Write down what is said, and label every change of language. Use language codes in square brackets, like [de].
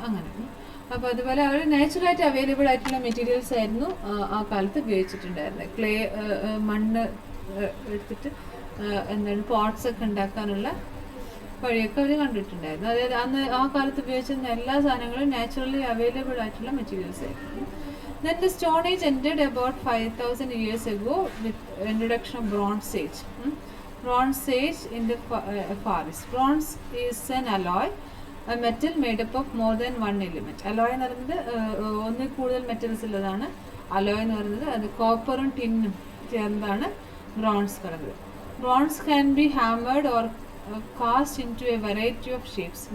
[ml] അങ്ങനെ അപ്പോൾ അതുപോലെ അവർ നാച്ചുറലായിട്ട് അവൈലബിൾ ആയിട്ടുള്ള മെറ്റീരിയൽസ് ആയിരുന്നു ആ കാലത്ത് ഉപയോഗിച്ചിട്ടുണ്ടായിരുന്നത്. ക്ലേ, മണ്ണ് എടുത്തിട്ട് പോട്ട്സ് ഒക്കെ ഉണ്ടാക്കാനുള്ള വഴിയൊക്കെ അവർ കണ്ടിട്ടുണ്ടായിരുന്നു. അതായത് അന്ന് ആ കാലത്ത് ഉപയോഗിച്ചിരുന്ന എല്ലാ സാധനങ്ങളും നാച്ചുറലി അവൈലബിൾ ആയിട്ടുള്ള മെറ്റീരിയൽസ് ആയിരുന്നു. [en] Then the Stone Age ended about 5,000 years ago with introduction of Bronze Age. Bronze Age in the Far East. Bronze is an alloy, a metal made up of more than one element. [ml] Alloy എന്ന് പറയുന്നത് ഒന്നിൽ കൂടുതൽ metals ഉള്ളതാണ് alloy എന്ന് പറയുന്നത്. അത് കോപ്പറും ടിന്നും ചേർന്നതാണ് bronze പറയുന്നത്. [en] Bronze can be hammered or cast into a variety of shapes.